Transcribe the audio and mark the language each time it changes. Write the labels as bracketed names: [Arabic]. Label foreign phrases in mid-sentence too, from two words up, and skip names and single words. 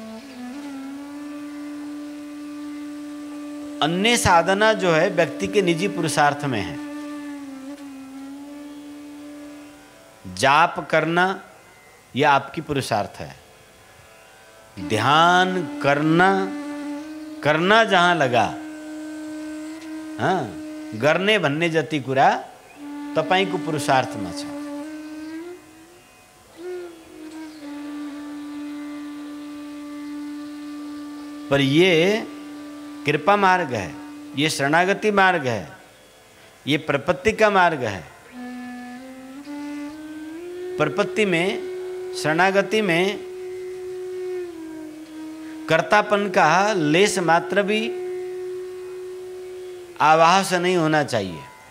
[Hindi] अन्य साधना जो है व्यक्ति के निजी पुरुषार्थ में है। जाप करना यह आपकी पुरुषार्थ है। ध्यान करना जहां लगा, [Nepali] गर्ने भन्ने जति कुरा तपाईको पुरुषार्थमा छ। [Hindi] पर ये कृपा मार्ग है, ये शरणागति मार्ग है, ये प्रपत्ति का मार्ग है। प्रपत्ति में, शरणागति में कर्तापन का लेस मात्र भी आवाह से नहीं होना चाहिए।